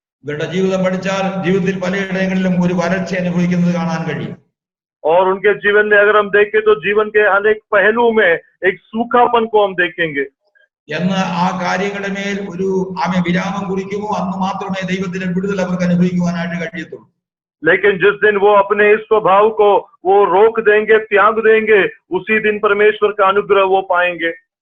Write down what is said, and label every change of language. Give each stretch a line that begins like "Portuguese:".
Malayalam: ഇവരുടെ ജീവിതം പഠിച്ചാൽ ജീവിതത്തിൽ പലയിടങ്ങളിലും ഒരു വരൾച്ച അനുഭവിക്കുന്നത് കാണാൻ കഴിയും.
Hindi: और उनके जीवन में अगर हम देखें तो जीवन के अनेक पहलुओं में एक सूखापन को हम देखेंगे।
Malayalam: എന്ന് ആ കാര്യങ്ങളുടെ മേൽ ഒരു വിരാമം കുറിക്കുമോ അന്ന് മാത്രമേ ദൈവത്തിന്റെ വിടുതൽ അവർക്ക് അനുഭവിക്കുവാനായിട്ട് കഴിയത്തുള്ളൂ.
Hindi: लेकिन जिस दिन वो अपने इस स्वभाव को वो रोक देंगे, त्याग देंगे, उसी दिन परमेश्वर का अनुग्रह वो पाएंगे।